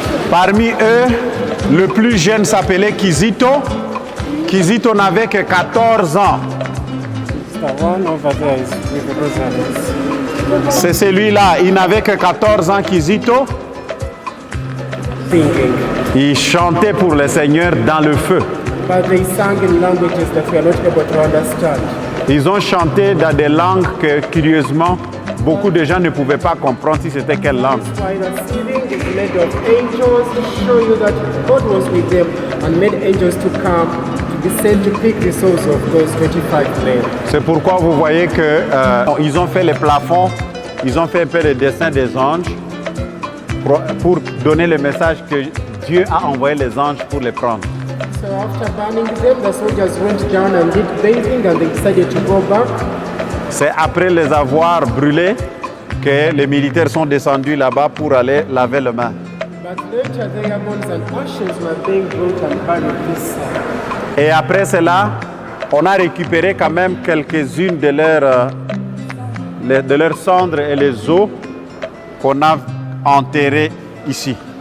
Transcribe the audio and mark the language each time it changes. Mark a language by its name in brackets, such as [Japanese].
[French] Parmi eux, le plus jeune s'appelait Kizito. Kizito n'avait que 14 ans. [English] The one over there is with the Rosaries. [French] C'est celui-là, il n'avait que 14 ans, Kizito. [English] Thinking. [French] Il chantait pour le Seigneur dans le feu. [English] But they sang in languages that we are not able to understand. [French] Ils ont chanté dans des langues que, curieusement, beaucoup de gens ne pouvaient pas comprendre si c'était quelle langue. [English] That's why the ceiling is made of angels to show you that God was with them and made angels to come to be sent to pick the souls of those 25 men. [French] C'est pourquoi vous voyez que ils ont fait les plafonds, ils ont fait un peu le dessin des anges pour donner le message que Dieu a envoyé les anges pour les prendre. [English] So after burning them, the soldiers went down and did bathing and they decided to go back. [French] C'est après les avoir brûlés que les militaires sont descendus là-bas pour aller laver les mains. [English] But later their bones and ashes were being brought and buried this side. [French] Et après cela, on a récupéré quand même quelques-unes de leurs cendres et les os qu'on a enterrés ici.